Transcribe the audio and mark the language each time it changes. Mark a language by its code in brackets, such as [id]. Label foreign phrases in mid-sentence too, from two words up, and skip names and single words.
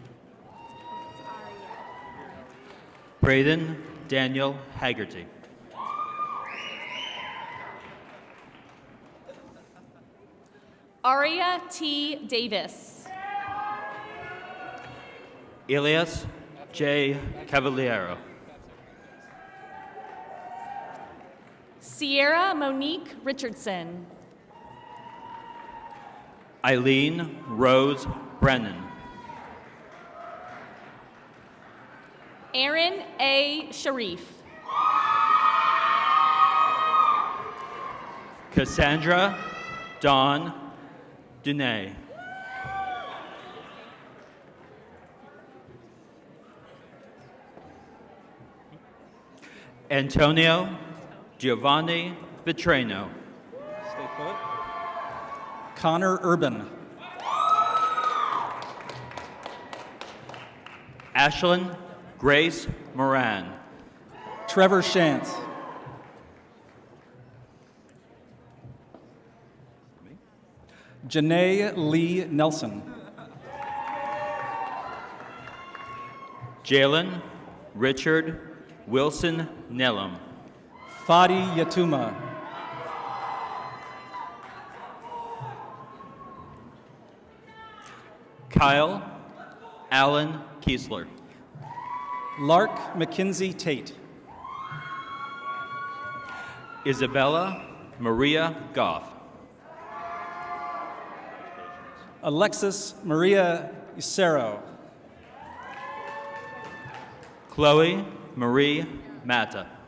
[en] Braden Daniel Haggerty. Aria T. Davis. Elias J. Cavaliero. Sierra Monique Richardson. Eileen Rose Brennan. Aaron A. Sharif. Cassandra Dawn Dene. Antonio Giovanni Vitrano. Stay put. Connor Urban. Ashlyn Grace Moran. Trevor Shantz. Janae Lee Nelson. Jalen Richard Wilson Nellam. Fadi Yatuma. Kyle Allen Kiesler. Lark McKinsey Tate. Isabella Maria Goff. Alexis Maria Isero. Chloe Marie Mata.